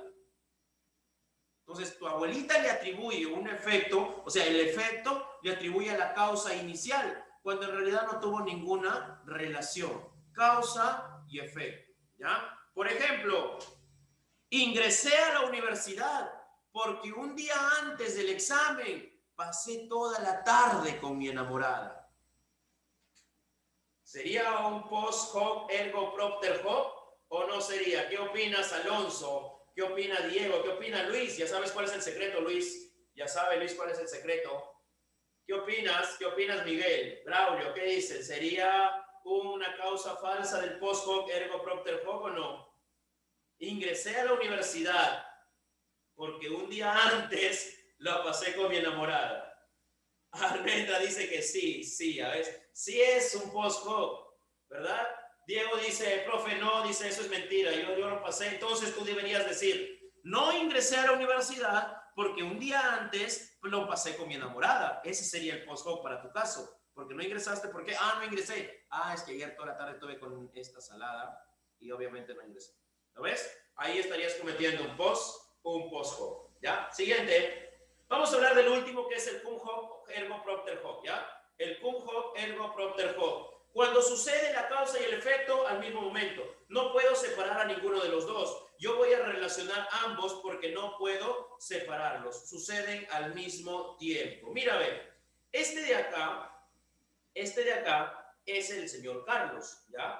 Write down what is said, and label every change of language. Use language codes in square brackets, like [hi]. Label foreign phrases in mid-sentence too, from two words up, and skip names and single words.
[es] Entonces, tu abuelita le atribuye un efecto, o sea, el efecto le atribuye a la causa inicial, cuando en realidad no tuvo ninguna relación. Causa y efecto, ¿ya? Por ejemplo, ingresé a la universidad porque un día antes del examen pasé toda la tarde con mi enamorada. ¿Sería un [la] post hoc ergo propter hoc [es] o no sería? ¿Qué opinas, Alonso? ¿Qué opina Diego? ¿Qué opina Luis? Ya sabes cuál es el secreto, Luis. Ya sabe Luis cuál es el secreto. ¿Qué opinas? ¿Qué opinas, Miguel? Braulio, ¿qué dicen? ¿Sería una causa falsa del [la] post hoc ergo propter hoc [es] o no? Ingresé a la universidad porque un día antes lo pasé con mi enamorada. Armenta dice que sí, a ver, sí es un [la] post hoc, [es] ¿verdad? Diego dice, profe, no, dice, eso es mentira, yo lo pasé. Entonces tú deberías decir, no ingresé a la universidad porque un día antes lo pasé con mi enamorada. Ese sería el [la] post hoc [es] para tu caso. Porque no ingresaste, ¿por qué? No ingresé. Es que ayer toda la tarde estuve con esta salada y obviamente no ingresé. ¿Lo ves? Ahí estarías cometiendo un [la] post hoc, [es] ¿ya? Siguiente. Vamos a hablar del último, que es el [la] cum hoc ergo propter hoc, [es] ¿ya? El [la] cum hoc ergo propter hoc. [es] Cuando sucede la causa y el efecto al mismo momento. No puedo separar a ninguno de los dos. Yo voy a relacionar ambos porque no puedo separarlos. Suceden al mismo tiempo. Mira, a ver. Este de acá es el señor Carlos, ¿ya?